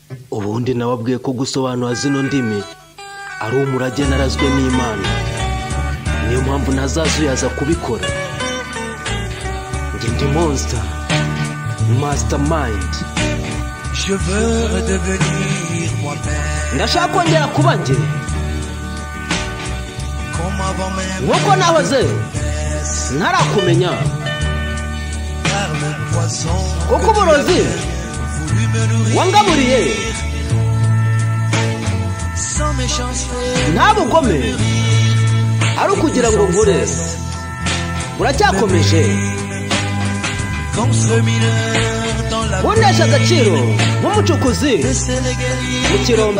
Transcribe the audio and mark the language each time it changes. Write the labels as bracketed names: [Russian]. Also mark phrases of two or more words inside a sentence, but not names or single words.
[Kinyarwanda] ubundi nababwiye ko gusobanura zino ndimi ari umurage narazwe n'Imana, niyo mpamvu ntazazuyaza kubikora. Njye ndi [English] monster, mastermind. [French] Je veux redevenir moi-même. [Kinyarwanda] Ndashaka kongera kuba njye [French] Comme avant même. [Kinyarwanda] nk'uko nahoze ntarakumenya, [French] Car le poison [Kinyarwanda] kuko uburozi [French] voulu me nourrir [Kinyarwanda] wangaburiye [French] sans méchanceté. [Kinyarwanda] nta bugome ari ukugira ngo nkure. Uracyakomeje [French] Comme ce mineur dans la [Kinyarwanda] kunesha agaciro nk'umucukuzi mu kirombe.